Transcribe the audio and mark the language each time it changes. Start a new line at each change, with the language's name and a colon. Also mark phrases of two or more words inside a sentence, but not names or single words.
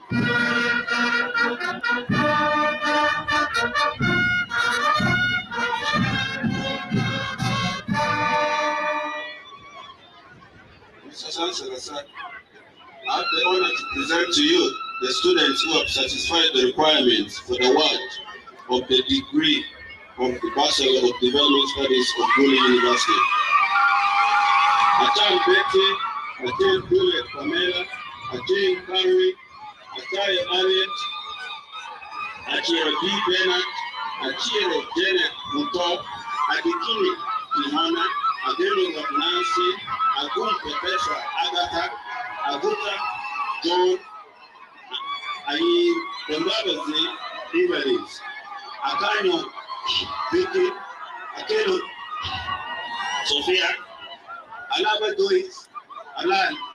English: Mr. Chancellor, sir, I have the honor to present to you the students who have satisfied the requirements for the award of the degree of the Bachelor of Development Studies of Gulu University. Atan Betty, Atan Juliet Pamela, Atan Carrie, Atan Harriet, Achiro D. Bennett, Achiro Janet Muto, Adikini Kimona, Ageno Nancy, Agum Pepetra Agatha, Aguta John, Ayi Dembabazi Ivalis, Akanyo Vicky, Akelo Sophia, Alaba Dois, Alan